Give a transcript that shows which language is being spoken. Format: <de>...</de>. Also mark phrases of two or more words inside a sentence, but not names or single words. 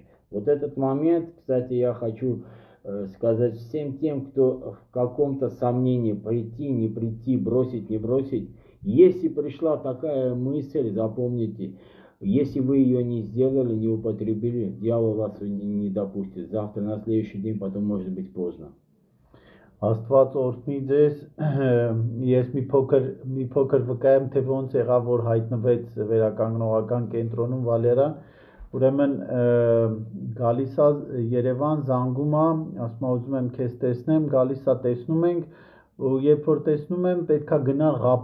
<ru>Вот этот момент, кстати, я хочу сказать всем тем, кто в каком-то сомнении: прийти, не прийти, бросить, не бросить. Если пришла такая мысль, запомните, если вы ее не сделали, не употребили, дьявол вас не допустит. Завтра, на следующий день, потом может быть поздно.</ru> <hy>Աստված օրհնի ձեզ, ես մի փոքր վկայեմ, թե ոնց եղավ, որ հայտնվեց վերականգնողական կենտրոնում Վալերան, ուրեմն գալիս է Երևան, զանգում է, ասում է ուզում եմ քեզ տեսնեմ, գալիս է տեսնում ենք, ու երբ որ տեսնում եմ, պետքա գնալ</hy>